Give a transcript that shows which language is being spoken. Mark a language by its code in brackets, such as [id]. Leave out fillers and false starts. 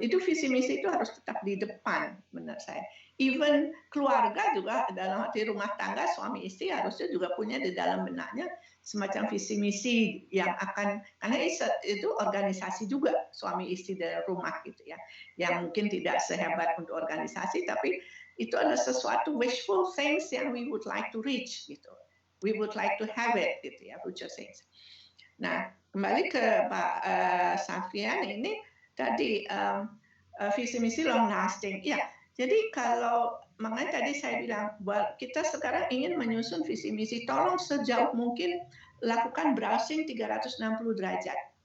[id] Itu visi misi itu harus tetap di depan menurut saya. Even keluarga juga dalam arti rumah tangga suami istri harusnya juga punya di dalam benaknya semacam visi misi yang akan, karena itu organisasi juga suami istri dalam rumah gitu ya, yang mungkin tidak sehebat untuk organisasi, tapi itu adalah sesuatu wishful things yang [en] we would like to reach [id] gitu. [en] We would like to have it, gitu ya, future things. [id] Nah, kembali ke Pak Safian ini tadi visi misi long lasting. Ya, jadi kalau makanya tadi saya bilang bahwa kita sekarang ingin menyusun visi misi, tolong sejauh mungkin lakukan browsing 360 derajat.